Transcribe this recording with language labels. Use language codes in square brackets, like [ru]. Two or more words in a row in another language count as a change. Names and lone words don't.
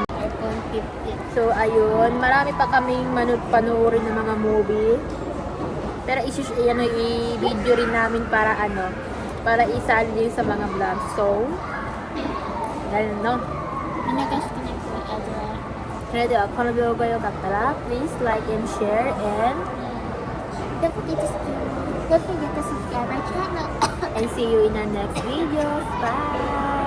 [tl] iPhone 15. So, ayun. Marami pa kaming panoorin ng mga movie. Pero i-video rin namin para ano, para isali din sa mga vlogs. So, ganun, no? Minagas ko na yung Adra. [ja] それではこの動画良かったら [en] please like and share and Don't forget to subscribe our channel. see you in our next video. Bye!